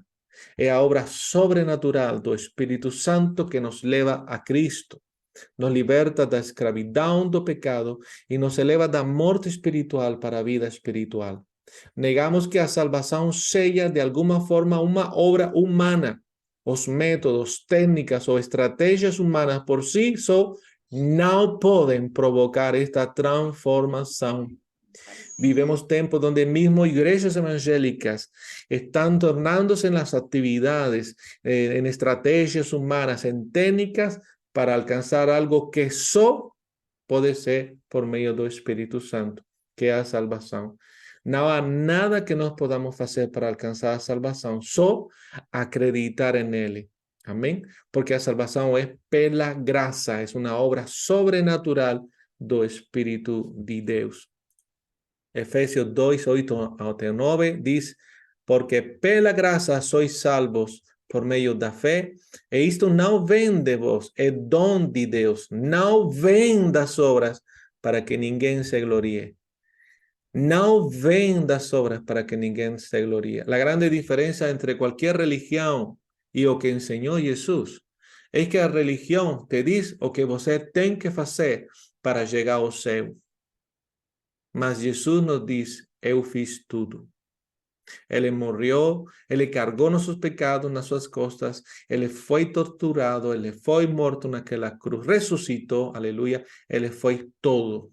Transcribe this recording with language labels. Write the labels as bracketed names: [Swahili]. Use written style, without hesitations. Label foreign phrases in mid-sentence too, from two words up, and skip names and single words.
[Portuguese] É a obra sobrenatural do Espírito Santo que nos leva a Cristo, nos liberta da escravidão do pecado e nos eleva da morte espiritual para a vida espiritual. Negamos que a salvação seja de alguma forma uma obra humana. Os métodos, técnicas ou estratégias humanas por si só não podem provocar esta transformação. [Spanish] Vivemos tempos donde mismo iglesias evangélicas están tornándose en las actividades, en estrategias humanas, en técnicas para alcanzar algo que [Portuguese] só pode ser por meio do Espírito Santo, que é a salvação. Não há nada que nós podamos fazer para alcançar a salvação, só acreditar nele. Amém? Porque a salvação é pela graça, é uma obra sobrenatural do Espírito de Deus. Efesios 2, 8 a 9 diz, porque pela graça sois salvos por meio da fé, e isto não vem de vós, é dom de Deus, não vem das obras, para que ninguém se glorie. Não vem das obras para que ninguém se glorie. [Spanish] La grande diferencia entre cualquier religión y o que enseñó Jesús es que [Portuguese] a religião te diz o que você tem que fazer para chegar ao céu. Mas Jesus nos diz, eu fiz tudo. Ele morreu, ele cargou nossos pecados nas suas costas, ele foi torturado, ele foi morto naquela cruz, ressuscitou, aleluia, ele foi todo.